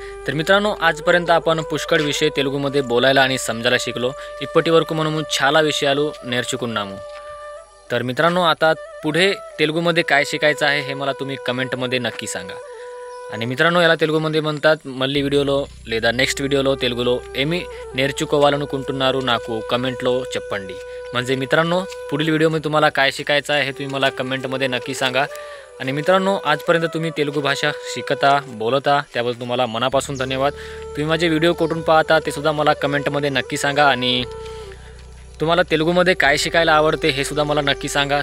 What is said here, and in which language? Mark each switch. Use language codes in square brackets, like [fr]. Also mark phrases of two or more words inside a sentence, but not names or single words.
[mr] तर मित्रांनो, आजपर्यंत आपण पुष्कळ विषय तेलुगूमध्ये बोलायला आणि समजायला शिकलो। [te] ఇప్పటి వరకు మనము చాలా విషయాలు నేర్చుకున్నాము। [mr] तर मित्रांनो, आता पुढे तेलुगूमध्ये काय शिकायचं आहे हे मला तुम्ही कमेंटमध्ये नक्की सांगा। आणि मित्रांनो, याला तेलुगूमध्ये म्हणतात [te] మళ్ళీ వీడియోలో లేదా నెక్స్ట్ వీడియోలో తెలుగులో ఏమి నేర్చుకోవాలనుకుంటున్నారు నాకు कमेंटलो చెప్పండి। [mr] म्हणजे मित्रांनो, पुढील व्हिडिओमध्ये तुम्हाला काय शिकायचं आहे हे तुम्ही मला कमेंटमध्ये नक्की सांगा। आणि मित्रांनो, आजपर्यंत तुम्ही तेलुगू भाषा शिकता बोलता त्याबद्दल तुम्हाला मनापासून धन्यवाद। तुम्ही माझे व्हिडिओ कुठून पाहता ते सुद्धा मला कमेंटमध्ये नक्की सांगा। आणि तुम्हाला तेलुगूमध्ये काय शिकायला आवडते हे सुद्धा मला नक्की सांगा।